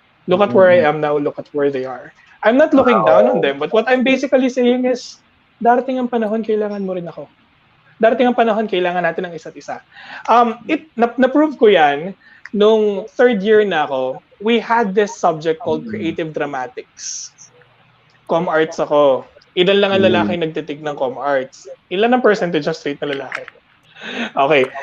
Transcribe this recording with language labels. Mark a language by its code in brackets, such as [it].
[en] Look at where I am now, look at where they are. I'm not looking down on them, but what I'm basically saying is, [tl] darating ang panahon, kailangan mo rin ako. Darating ang panahon, kailangan natin ng isa't isa. Na-prove ko yan, nung third year na ako, [en] we had this subject called creative dramatics. [tl] Com arts ako. Ilan lang ang lalaki nagtitig ng com arts. Ilan ang percentage ng straight na lalaki? Okay.